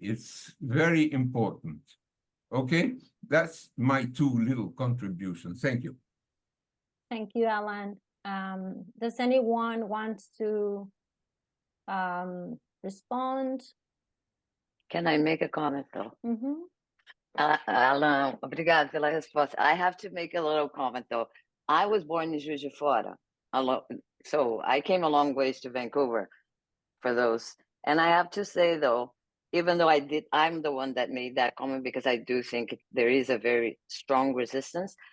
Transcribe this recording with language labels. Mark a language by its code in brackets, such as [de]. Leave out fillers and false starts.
[en] It's very important. Okay, that's my two little contributions. Thank you. Thank you, Alan. Does anyone want to respond? Can I make a comment, though? Mm-hmm. [pt] Alan, obrigado pela resposta. [en] I have to make a little comment, though. I was born in Juiz de Fora, so I came a long ways to Vancouver for those. And I have to say, though, even though I'm the one that made that comment, because I do think there is a very strong resistance.